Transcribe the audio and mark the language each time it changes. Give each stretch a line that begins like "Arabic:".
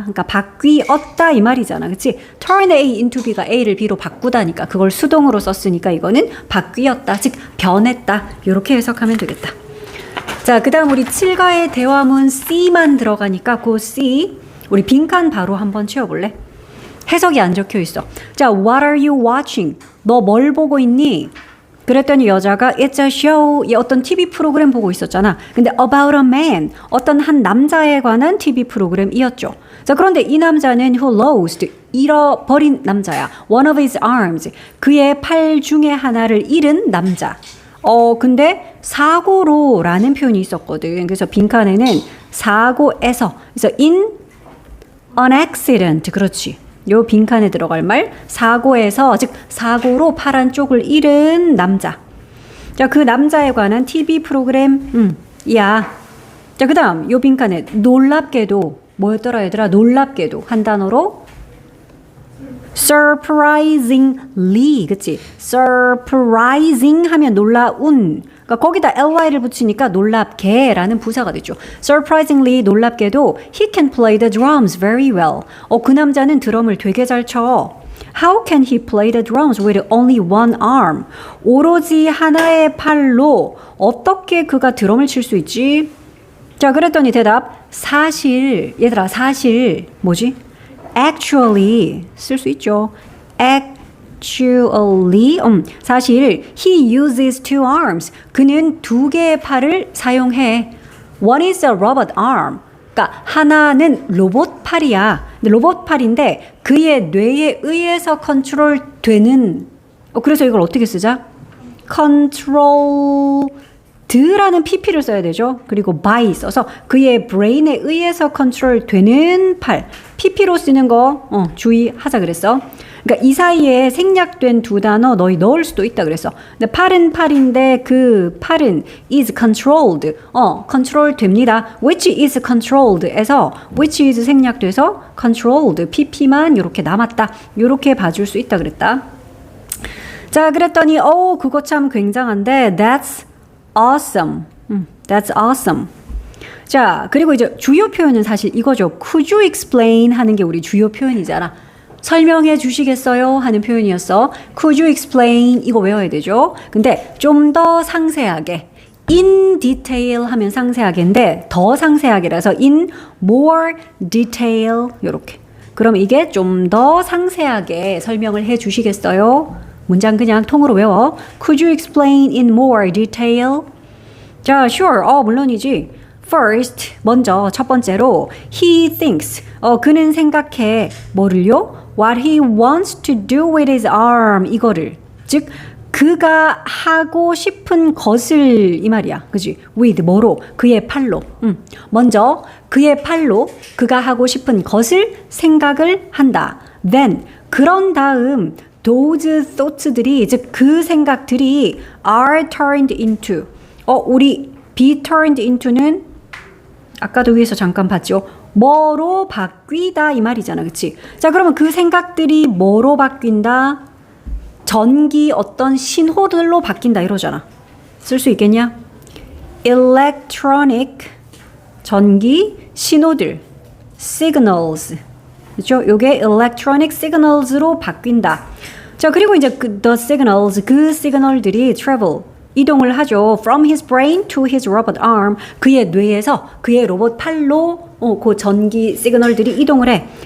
Korean: 그러니까 바뀌었다 이 말이잖아. 그치?
English: turn A into B
Korean: 가 A를 B로 바꾸다니까 그걸 수동으로 썼으니까 이거는 바뀌었다. 즉 변했다. 이렇게 해석하면 되겠다. 자, 그 다음 우리 7가의 대화문 C만 들어가니까 그 C 우리 빈칸 바로 한번 채워볼래? 해석이 안 적혀 있어. 자,
English: what are you watching?
Korean: 너 뭘 보고 있니? 그랬더니 여자가
English: It's a show.
Korean: 이 어떤 TV 프로그램 보고 있었잖아. 근데
English: about a man.
Korean: 어떤 한 남자에 관한 TV 프로그램이었죠. 자, 그런데 이 남자는
English: who lost.
Korean: 잃어버린 남자야.
English: One of his arms.
Korean: 그의 팔 중에 하나를 잃은 남자. 근데 사고로 라는 표현이 있었거든. 그래서 빈칸에는 사고에서.
English: 그래서 in an accident.
Korean: 그렇지. 요 빈칸에 들어갈 말 사고에서 즉 사고로 팔 한쪽을 잃은 남자. 자, 그 남자에 관한 TV 프로그램 이야. 자, 그 다음 요 빈칸에 놀랍게도 뭐였더라 얘들아? 놀랍게도 한 단어로 surprisingly. 그치? surprising 하면 놀라운. 그러니까 거기다 ly를 붙이니까 놀랍게라는 부사가 되죠.
English: Surprisingly
Korean: 놀랍게도
English: he can play the drums very well.
Korean: 그 남자는 드럼을 되게 잘 쳐.
English: How can he play the drums with only one arm?
Korean: 오로지 하나의 팔로 어떻게 그가 드럼을 칠 수 있지? 자, 그랬더니 대답 사실. 얘들아 사실 뭐지? Actually 쓸 수 있죠.
English: Actually,
Korean: 사실
English: he uses two arms.
Korean: 그는 두 개의 팔을 사용해.
English: One is a robot arm.
Korean: 그러니까 하나는 로봇 팔이야. 근데 로봇 팔인데 그의 뇌에 의해서 컨트롤되는. 그래서 이걸 어떻게 쓰자? controlled라는 pp를 써야 되죠. 그리고 by 써서 그의 브레인에 의해서 컨트롤되는 팔. pp로 쓰는 거 주의하자 그랬어. 그러니까 이 사이에 생략된 두 단어 너희 넣을 수도 있다 그랬어. 근데 팔은 팔인데 그 팔은 is controlled. 컨트롤 됩니다.
English: which is controlled에서 which is 생략돼서 controlled.
Korean: pp만 이렇게 남았다. 이렇게 봐줄 수 있다 그랬다. 자, 그랬더니 그거 참 굉장한데
English: that's awesome. That's awesome.
Korean: 자, 그리고 이제 주요 표현은 사실 이거죠.
English: Could you explain
Korean: 하는 게 우리 주요 표현이잖아. 설명해 주시겠어요? 하는 표현이었어.
English: Could you explain?
Korean: 이거 외워야 되죠. 근데 좀 더 상세하게 in detail 하면 상세하게인데 더 상세하게라서
English: in more detail
Korean: 요렇게. 그럼 이게 좀 더 상세하게 설명을 해 주시겠어요? 문장 그냥 통으로 외워.
English: Could you explain in more detail?
Korean: 자,
English: sure.
Korean: 물론이지. First, 먼저 첫 번째로
English: he thinks.
Korean: 그는 생각해. 뭐를요?
English: What he wants to do with his arm.
Korean: 이거를. 즉 그가 하고 싶은 것을 이 말이야. 그지? with 뭐로? 그의 팔로. 먼저 그의 팔로 그가 하고 싶은 것을 생각을 한다. Then 그런 다음
English: those thoughts
Korean: 들이 즉 그 생각들이
English: are turned into.
Korean: 우리 be turned into는 아까도 위에서 잠깐 봤죠. 뭐로 바뀌다 이 말이잖아. 그치? 자, 그러면 그 생각들이 뭐로 바뀐다? 전기 어떤 신호들로 바뀐다 이러잖아. 쓸 수 있겠냐? electronic 전기 신호들, signals. 그렇죠? 요게 electronic signals로 바뀐다. 자, 그리고 이제
English: the signals,
Korean: 그 시그널들이 travel, 이동을 하죠.
English: From his brain to his robot arm.
Korean: 그의 뇌에서 그의 로봇 팔로 그 전기 시그널들이 이동을 해.